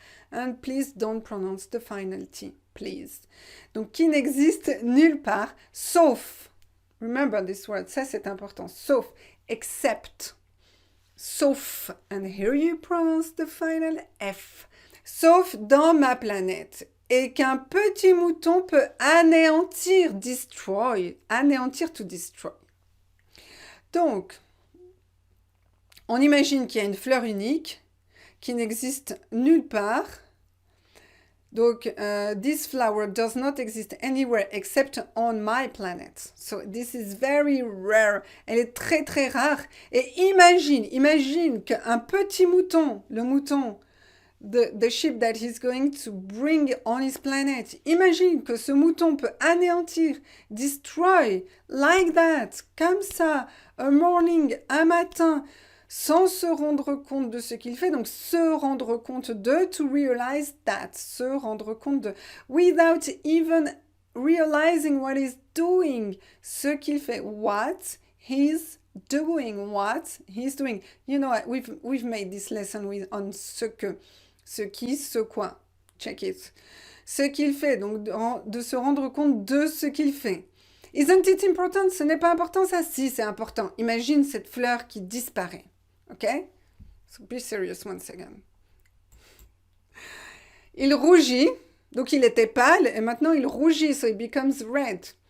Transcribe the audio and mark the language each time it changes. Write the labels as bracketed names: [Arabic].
[English] And please don't pronounce the final T, please. [French] Donc qui n'existe nulle part, sauf, [English] remember this word, [French] ça c'est important, sauf, except, sauf, [English] and here you pronounce the final F, [French] sauf dans ma planète. Et qu'un petit mouton peut anéantir, destroy, anéantir to destroy. Donc, on imagine qu'il y a une fleur unique qui n'existe nulle part. [English] Donc, this flower does not exist anywhere except on my planet. So, this is very rare. [French] Elle est très, très rare. Et imagine qu'un petit mouton, le mouton, [English] the sheep that he's going to bring on his planet. [French] Imagine que ce mouton peut anéantir, destroy, like that, comme ça, a morning, un matin, sans se rendre compte de ce qu'il fait. Donc, se rendre compte de, [English] to realize that, [French] se rendre compte de, [English] without even realizing what he's doing, [French] ce qu'il fait, what he's doing. [English] You know, we've made this lesson on ce que, ce qui, ce quoi. Check it. [French] Ce qu'il fait, donc de se rendre compte de ce qu'il fait. [English] Isn't it important? [French] Ce n'est pas important ça? Si, c'est important. Imagine cette fleur qui disparaît. Ok? [English] So be serious one second. [French] Il rougit, donc il était pâle, et maintenant il rougit, [English] so he becomes red.